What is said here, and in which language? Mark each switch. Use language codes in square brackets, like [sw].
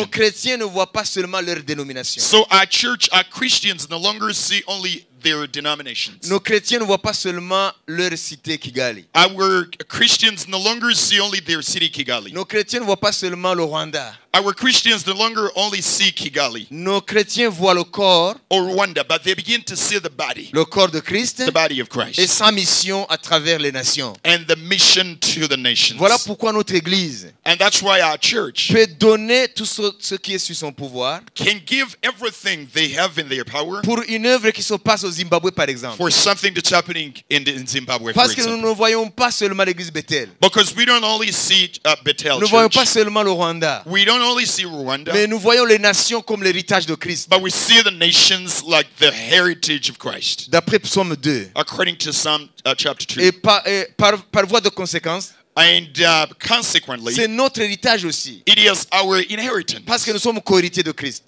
[fr] Nos chrétiens ne voient pas seulement leur dénomination. [en] So our Christians no longer see only their denominations. [fr] Nos chrétiens ne voient pas seulement leur cité Kigali. [en] Our Christians no longer see only their city Kigali. [fr] Nos chrétiens ne voient pas seulement le Rwanda. [en] Our Christians no longer only see Kigali [fr] Nos chrétiens voient le corps [en] or Rwanda, but they begin to see the [fr] corps de Christ [en] body of [fr] et [en] Christ, [fr] sa mission à travers les nations. [en] and the mission to the nations. [fr] Voilà pourquoi notre église [en] And that's why our church [fr] peut donner tout ce qui est sur son pouvoir [en] can give everything they have in their power [fr] pour une œuvre qui se passe au Zimbabwe, par exemple. [en] for something that's happening in Zimbabwe, for [fr] Parce que nous [en] example. [fr] ne voyons pas seulement l'église Bethel. [en] Because we don't only see Bethel [fr] Nous ne voyons [en] Church, [fr] pas seulement le Rwanda. [en] we don't only see Rwanda, [fr] Mais nous voyons les nations comme l'héritage de Christ. [en] but we see the nations like the heritage of Christ, [fr] D'après Psaume 2. [en] according to Psalm chapter 2. [fr] Et par voie de conséquence, [en] And consequently, [fr] c'est notre héritage aussi. [en] it is our inheritance [fr] Parce que nous sommes co-héritiers de Christ.